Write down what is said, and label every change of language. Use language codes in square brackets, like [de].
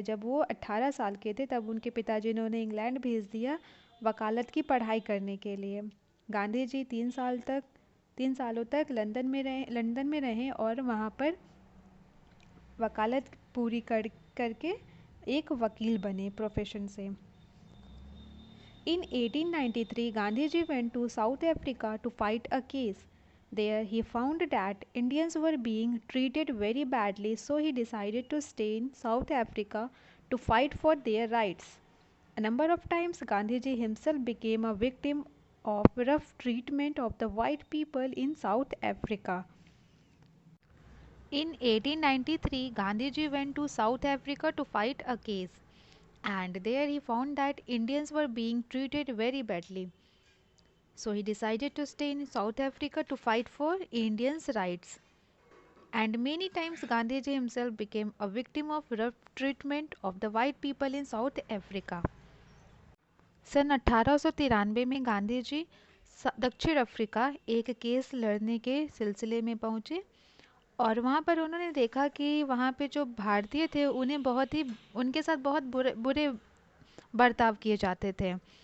[hi] जब वो 18 साल के थे तब उनके पिताजी ने उन्हें इंग्लैंड भेज दिया वकालत की पढ़ाई करने के लिए। गांधी जी 3 सालों तक लंदन में रहे और वहाँ पर वकालत पूरी करके एक वकील बने प्रोफेशन से। [en] In 1893, Gandhiji went to South Africa to fight a case. There he found that Indians were being treated very badly, so he decided to stay in South Africa to fight for their rights. A number of times Gandhiji himself became a victim of rough treatment of the white people in South Africa. In 1893, Gandhiji went to South Africa to fight a case, and there he found that Indians were being treated very badly. So he decided to stay in South Africa to fight for Indians' rights. And many times Gandhiji himself became a victim of rough treatment of the white people in South Africa. [hi] सन 1893 में गांधी जी दक्षिण Africa एक case लड़ने के सिलसिले में पहुंचे और वहाँ पर उन्होंने देखा कि वहाँ पे जो भारतीय थे उन्हें उनके साथ बहुत बुरे बुरे बर्ताव किए जाते थे।